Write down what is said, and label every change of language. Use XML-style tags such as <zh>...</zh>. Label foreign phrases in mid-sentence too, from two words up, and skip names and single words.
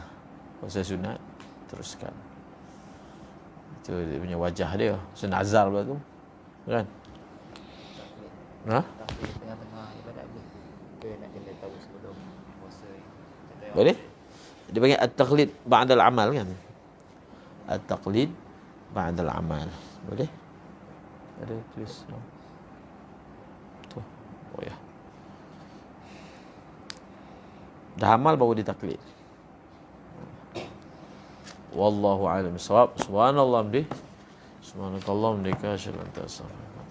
<ms>Puasa sunat teruskan. Itu dia punya wajah dia. Senazar pula tu. Kan? Taklid tengah-tengah ibadat ke nak kena tahu sebelum puasa. Boleh? Dia panggil</ms> <ar>التقليد بعد العمل</ar> <ms>kan?</ms> <ar>التقليد بعد العمل.</ar> <ms>Boleh? Ada tulis. Tu. Oh ya. Dah amal baru ditaklid.</ms> <ar>والله أعلم بالصواب. سبحان الله وبحمده سبحانك اللهم وبحمدك أشهد أن لا إله إلا أنت أستغفرك</ar>